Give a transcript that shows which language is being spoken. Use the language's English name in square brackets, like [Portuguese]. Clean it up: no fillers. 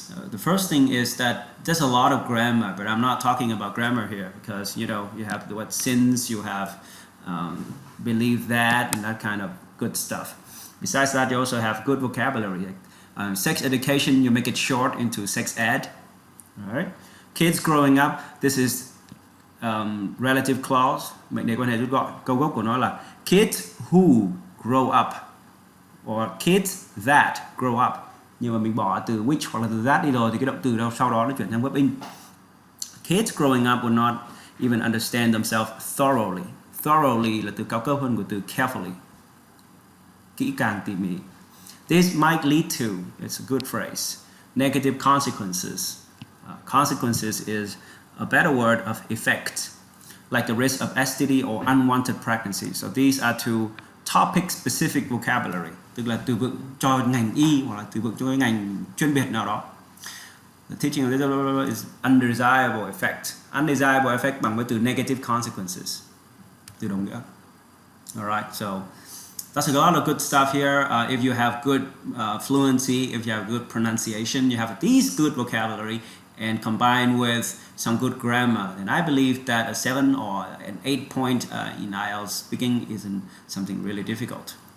[English] The first thing is that there's a lot of grammar, but I'm not talking about grammar here because you have the word since, you have believe that, and that kind of good stuff. Besides that, you also have good vocabulary. Sex education, you make it short into sex ed. All right. Kids growing up, this is relative clause. [Vietnamese] Mệnh đề quan hệ rút gọn. Câu gốc của nó là [English] kids who grow up [Vietnamese] or kids that grow up. Nhưng mà mình bỏ từ which hoặc là từ that đi rồi thì cái động từ đâu sau đó nó chuyển sang verb in. [English] Kids growing up will not even understand themselves thoroughly. [Vietnamese] Thoroughly là từ cao cấp hơn của từ carefully. Kỹ càng tỉ mỉ. [English] This might lead to, it's a good phrase, negative consequences. Consequences is a better word of effect, like the risk of STD or unwanted pregnancy. So these are two topic-specific vocabulary, [Vietnamese] tức là từ vựng cho ngành y hoặc là từ vựng cho cái ngành chuyên biệt nào đó. [English] The teaching of this is undesirable effect. [Vietnamese] Undesirable effect bằng với từ negative consequences, từ đồng nghĩa. [English] Alright, so that's a lot of good stuff here. If you have good fluency, if you have good pronunciation, you have these good vocabulary, and combined with some good grammar, then I believe that a 7 or an 8 point in IELTS speaking isn't something really difficult.